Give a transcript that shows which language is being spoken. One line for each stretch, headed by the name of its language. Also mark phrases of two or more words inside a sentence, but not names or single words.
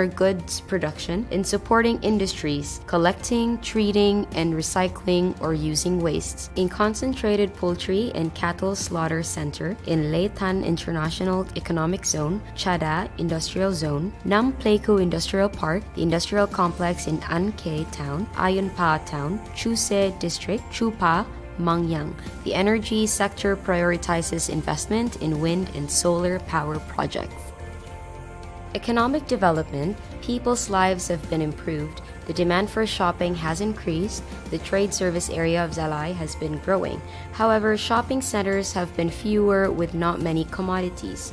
English: goods production, in supporting industries, collecting, treating, and recycling or using wastes, in concentrated poultry and cattle slaughter center, in Leitan International Economic Zone, Chada Industrial Zone, Nam Pleiku Industrial Park, the industrial complex in An Khe Town, Ayun Pa Town, Chu Se District, Chu Pa, Mang Yang. The energy sector prioritizes investment in wind and solar power projects. Economic development, people's lives have been improved, The demand for shopping has increased. The trade service area of Gia Lai has been growing. However, shopping centers have been fewer with not many commodities.